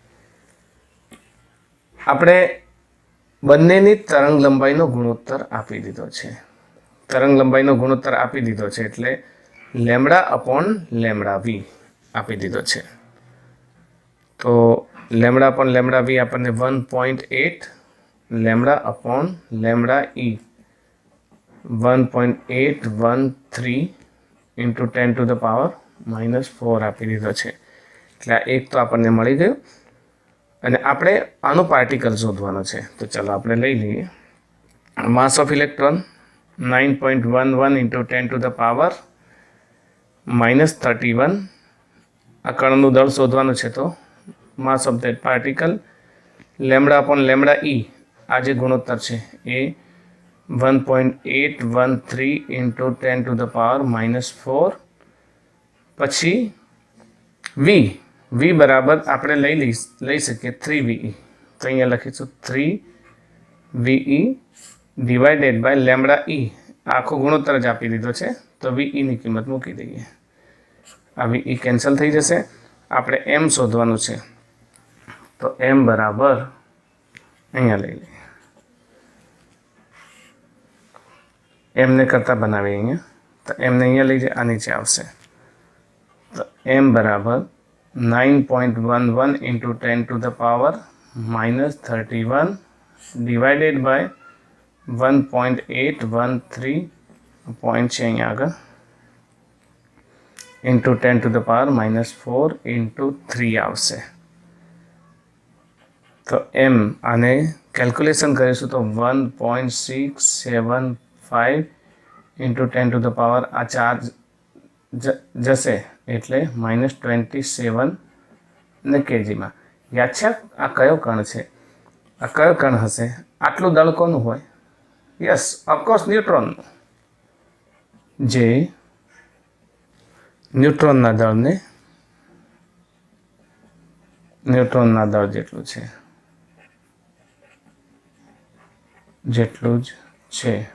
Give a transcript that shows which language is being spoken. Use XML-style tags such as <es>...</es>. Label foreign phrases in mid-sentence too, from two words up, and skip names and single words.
<gu>આપણે બંનેની તરંગ લંબાઈનો ગુણોત્તર આપી દીધો છે. તરંગ લંબાઈનો ગુણોત્તર આપી દીધો છે એટલે λ/λv આપી દીધો છે. તો λ/λv આપણને 1.8, λ/λe 1.813</gu> <en>into 10 to the power -4</en> <gu>આપી દીધો છે. એટલે આ એક તો આપણને મળી ગયું. અને આપણે આનું પાર્ટિકલ શોધવાનું છે. તો ચાલો આપણે લઈ લઈએ.</gu> <en>mass of electron</en> <gu>9.11</gu> <en>into 10 to the power -31.</en> <gu>આ કણનું દળ શોધવાનું છે. તો</gu> <en>mass of that particle</en> <gu>λ/λe આ જે ગુણોત્તર છે એ 1.813</gu> <en>into 10 to the power -4.</en> <gu>પછી v બરાબર આપણે લઈ શકીએ 3VE. તો અહીંયા લખીશું 3VE</gu> <en>divided by</en> <gu>લેમડા E. આખો ગુણોત્તર જ આપી દીધો છે તો VE ની કિંમત મૂકી દઈએ. આ VE કેન્સલ થઈ જશે. આપણે m શોધવાનું છે. તો m બરાબર અહીંયા લઈ લઈએ. એમને કરતાં બનાવીએ અહીંયા. તો એમને અહીંયા લઈ જાય, આ નીચે આવશે. તો m બરાબર 9.11</gu> <en>into 10 to the power -31 divided by</en> <gu>1.813 પોઈન્ટ છે અહીંયા આગળ</gu> <en>into 10 to the power -4 into 3</en> <gu>આવશે. તો m આને કેલ્ક્યુલેશન કરીશું તો 1.675</gu> <en>into 10 to the power</en> <gu>આ ચાર્જ જશે એટલે -27 ને કેજીમાં. યાદ છે આ કયો કણ છે? આ કયો કણ હશે? આટલું દળ કોનું હોય?</gu> <en>yes, of course</en> <gu>ન્યુટ્રોનનું. જે ન્યુટ્રોનના દળ જેટલું જ છે.</gu>